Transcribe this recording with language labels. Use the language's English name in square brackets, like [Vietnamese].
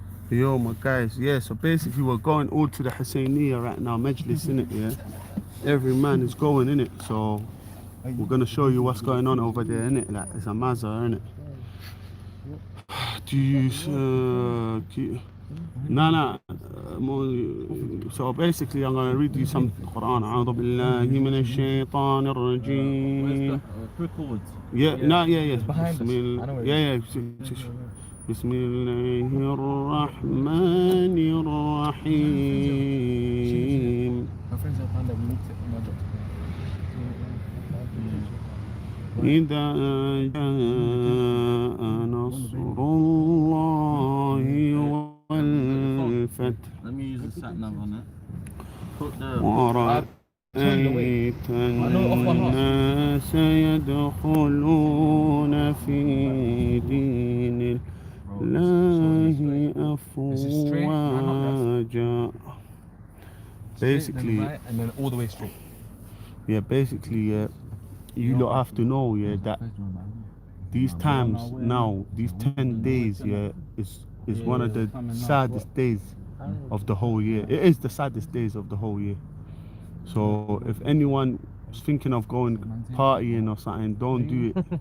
[English] Yo, my guys, yeah, so basically we're going all to the Husseiniyya right now, Majlis, innit, yeah? Every man is going, innit, so we're going to show you what's going on over there, innit, like, it's a mazar, innit? Do you, so basically I'm going to read you some Quran. [Arabic] أعوذ بالله من الشيطان الرجيم. Yeah. بسم الله الرحمن الرحيم. إذا جاء نصر الله والفتح ورأيت الناس يدخلون في دين الله أفواجا. [English] Basically, and then all the way straight. Yeah, basically, you lot have to know, yeah, that these times now, these 10 days, yeah, is one of the saddest days of the whole year. It is the saddest days of the whole year. So if anyone is thinking of going partying or something, don't do it.